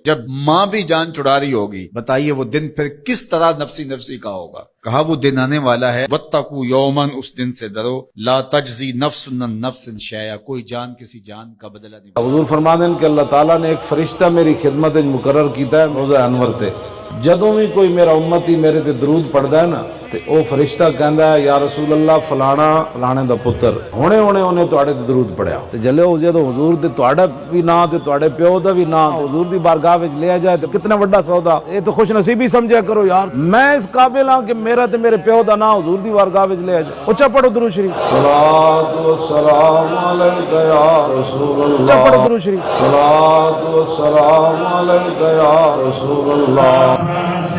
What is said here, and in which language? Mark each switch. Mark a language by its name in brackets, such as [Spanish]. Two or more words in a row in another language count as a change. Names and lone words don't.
[Urdu] جب ماں بھی جان چھڑا رہی ہوگی، بتائیے وہ دن پھر کس طرح نفسی نفسی کا ہوگا۔ کہا وہ دن آنے والا ہے، [Arabic] وَاتَّقُوا يَوْمًا، [Urdu] اس دن سے ڈرو، [Arabic] لَا تَجْزِي نَفْسٌ عَن نَفْسٍ شَيْئًا، [Urdu] کوئی جان کسی جان کا بدلہ نہیں۔ [Punjabi] حضور فرماتے ہیں کہ اللہ تعالیٰ نے ایک فرشتہ میری خدمت مقرر کیتا ہے روزہ انور تے، جدوں بھی کوئی میرا امتی میرے تے درود پڑھدا ہے نا تے او فرشتہ کہندا ہے [Arabic] یا رسول اللہ [Punjabi] فلانا فلانے دا پتر ہونے انہیں تواڈے تے درود پڑھیا تے جلے ہو جے تو حضور تے تواڈا بھی نام تے تواڈے پیو دا بھی نام حضور دی بارگاہ وچ لیا جائے تے کتنا بڑا سودا، اے تو خوش نصیبی سمجھیا کرو یار، میں اس قابل ہاں کہ میرا تے میرے پیو دا نام حضور دی بارگاہ وچ لیا جائے۔ اونچا پڑھو درود شریف، [Arabic] صلاۃ و سلام علیک یا رسول اللہ، [Punjabi] اونچا پڑھو درود شریف، [Arabic] صلاۃ و سلام علیک یا رسول اللہ۔